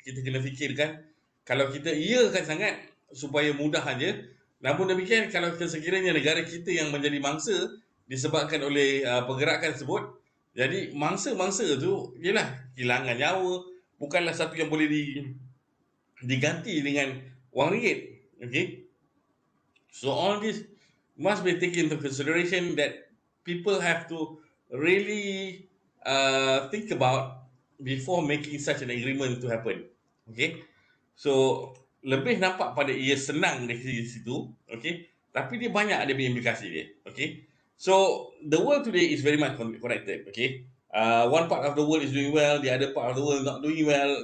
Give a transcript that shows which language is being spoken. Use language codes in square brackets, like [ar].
[ms] Kita kena fikirkan kalau kita iakan sangat supaya mudah aja. Namun demikian kalau sekiranya negara kita yang menjadi mangsa disebabkan oleh pergerakan tersebut, jadi mangsa-mangsa tu ialah kehilangan nyawa, bukanlah satu yang boleh diganti dengan wang ringgit. [en] Okay? So all this must be taken into consideration that people have to really think about before making such an agreement to happen. Okay? [ms] So lebih nampak pada ia senang dari situ. Okay? Tapi dia banyak ada implikasi dia. Okay? [en] So the world today is very much connected. Okay? One part of the world is doing well, the other part of the world not doing well.